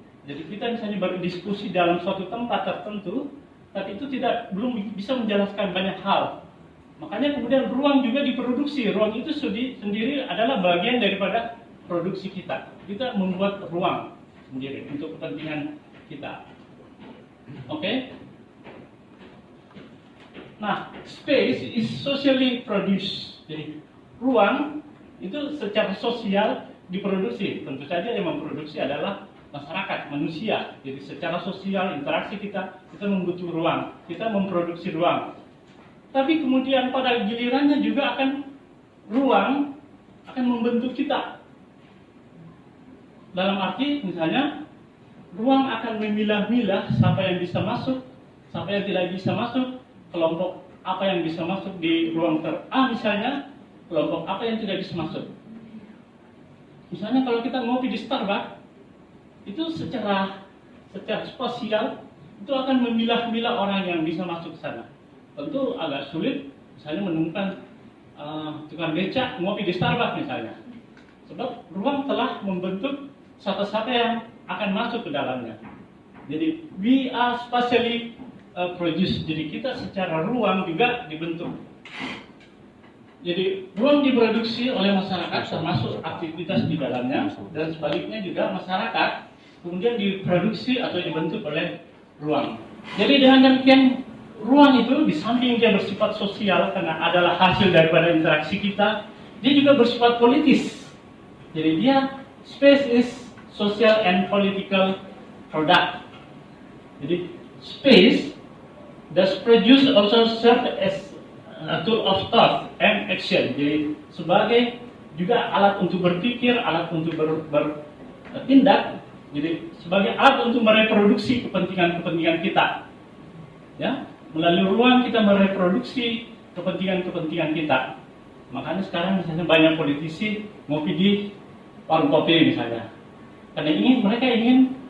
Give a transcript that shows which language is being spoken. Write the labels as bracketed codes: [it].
[id] Jadi kita misalnya berdiskusi dalam suatu tempat tertentu, tapi itu belum bisa menjelaskan banyak hal. Makanya kemudian ruang juga diproduksi. Ruang itu sendiri adalah bagian daripada produksi kita. Kita membuat ruang sendiri untuk kepentingan kita. Oke? [en] Nah, space is socially produced. [id] Jadi ruang itu secara sosial diproduksi. Tentu saja yang memproduksi adalah masyarakat, manusia. Jadi secara sosial interaksi kita membutuhkan ruang, kita memproduksi ruang. Tapi kemudian pada gilirannya juga ruang akan membentuk kita. Dalam arti misalnya ruang akan memilah-milah siapa yang bisa masuk, siapa yang tidak bisa masuk, kelompok apa yang bisa masuk di ruang A misalnya, kelompok apa yang tidak bisa masuk. Misalnya kalau kita ngopi di Starbucks, itu secara spasial itu akan memilah-milah orang yang bisa masuk ke sana. Tentu agak sulit misalnya menemukan tukang becak ngopi di Starbucks misalnya. Sebab ruang telah membentuk siapa-siapa yang akan masuk ke dalamnya. [en] Jadi we are spatially produced. [id] Jadi kita secara ruang juga dibentuk. Jadi ruang diproduksi oleh masyarakat termasuk aktivitas di dalamnya, dan sebaliknya juga masyarakat kemudian diproduksi atau dibentuk oleh ruang. Jadi dengan demikian ruang itu di samping dia bersifat sosial karena adalah hasil daripada interaksi kita, dia juga bersifat politis. [en] Jadi dia space is social and political product. Jadi space does produce also serve as a tool of thought and action. [id] Jadi sebagai juga alat untuk berpikir, alat untuk bertindak. Jadi sebagai alat untuk mereproduksi kepentingan-kepentingan kita. Ya, melalui ruang kita mereproduksi kepentingan-kepentingan kita. Makanya sekarang misalnya banyak politisi ngopi di warung kopi misalnya. Karena mereka ingin